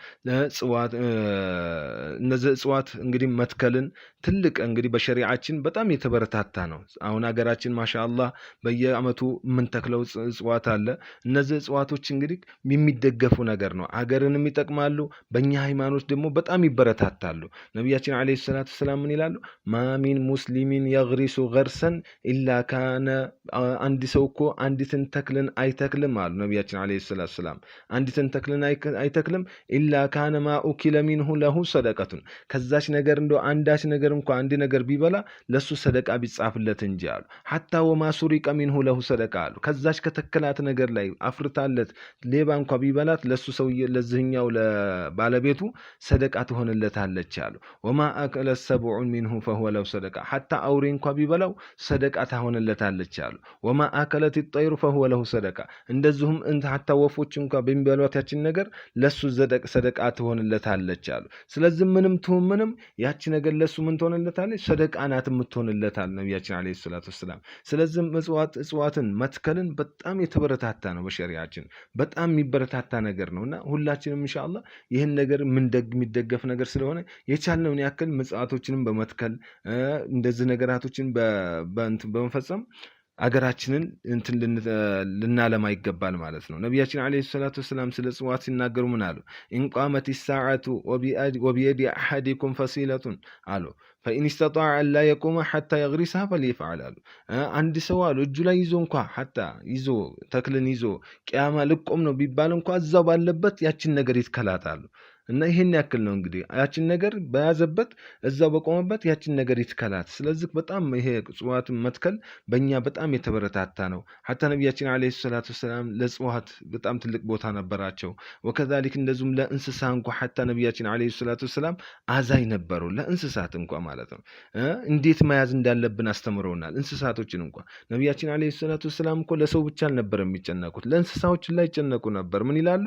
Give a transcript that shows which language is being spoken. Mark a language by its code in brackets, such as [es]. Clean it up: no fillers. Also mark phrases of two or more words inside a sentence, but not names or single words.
[am] እጽዋት እንግዲህ መትከልን ትልቅ እንግዲህ በሸሪዓችን በጣም የተበረታታ ነው አሁን አገራችን ማሻአላህ በየአመቱ ምን ተክለው እጽዋት አለ እነዚህ እጽዋቶች እንግዲህ የሚደገፉ ነገር ነው አገርንም ይጠቅማሉ በእኛ ሃይማኖት ደግሞ በጣም ይበረታታሉ ነብያችን [ar] عليه السلام [am] ምን ይላሉ [ar] ما من مسلم يغرس غرسا الا كان [am] አንድ ሰው እኮ አንዲትን ተክልን አይተክልም አሉ ነብያችን [ar] عليه السلام [am] አንዲትን ተክልን አይተክልም [ar] الا كان ما اكل منه له [am] صدقه ከዛች ነገር እንደው አንዳች ነገር እንኳን አንድ ነገር ቢበላ ለሱ ሰደቃ ቢጻፍለት እንጂ አሉ [ar] حتى وما سرق منه له صدقه [am] አሉ ከዛች ከተከላት ነገር ላይ አፍርታለት ሌባ እንኳን ቢበላት ለሱ ለሱ ሰውዬ ለዚህኛው ለባለቤቱ ሰደቃ ትሆንለታለች አሉ። [ar] وما أكل السبع منه فهو له صدقة [am] حتى አውሬ እንኳን ቢበላው ሰደቃ ትሆንለታለች አሉ። [ar] وما أكلت الطير فهو له صدقة [am] እንደዚሁም حتى ወፎች እንኳን ቢበሏት ያችን ነገር ለሱ ሰደቃ ትሆንለታለች አሉ። ስለዚህ ምንም ትሁን ምንም ያቺ ነገር ለሱ ምን ትሆንለታለች? ሰደቃ ናት የምትሆንለታል ነብያችን [ar] عليه الصلاة وسلم። [am] ስለዚህ እጽዋትን መትከልን በጣም የተበረታታ ነው በሸሪዓችን በጣም የሚበረታታ ነገር ነውና ሁላችንም ኢንሻአላህ ይሄን ነገር የሚደገፍ ነገር ስለሆነ የቻልነውን ያክል ምጽዋቶችንም በመትከል እንደዚህ ነገራቶችን በመፈጸም አገራችንን እንትን ልናለማ ይገባል ማለት ነው። ነብያችን [ar] عليه الصلاة وسلم [am] ስለ እጽዋት ሲናገሩ ምን አሉ? [ar] إن قامت الساعة وبيد أحدكم فصيلة [am] አሉ [ar] فإن استطاع ألا يقوم حتى يغرسها فليفعل [am] አሉ። አንድ ሰው አሉ እጁ ላይ ይዞ እንኳን حتى ይዞ ተክልን ይዞ ቂያማ ልቆም ነው ቢባል እንኳን እዛው ባለበት ያችን ነገር ይትከላታሉ። እና ይሄን ያክል ነው እንግዲህ ያችን ነገር በያዘበት እዛው በቆመበት ያችን ነገር ይትከላት። ስለዚህ በጣም ይሄ እጽዋት መትከል በእኛ በጣም የተበረታታ ነው። حتى ነብያችን [ar] عليه الصلاة وسلم [am] ለእጽዋት በጣም ትልቅ ቦታ ነበራቸው። ወከዛሊክ እንደዚሁም ለእንስሳ እንኳን حتى ነብያችን [ar] عليه الصلاة وسلم [am] አዛኝ ነበሩ ለእንስሳት እንኳን ማለት ነው። እንዴት መያዝ እንዳለብን አስተምረውናል። እንስሳቶችን እንኳን ነብያችን [ar] عليه الصلاة وسلم [am] እኮ ለሰው ብቻ አልነበረም የሚጨነቁት ለእንስሳዎች ላይ ይጨነቁ ነበር። ምን ይላሉ?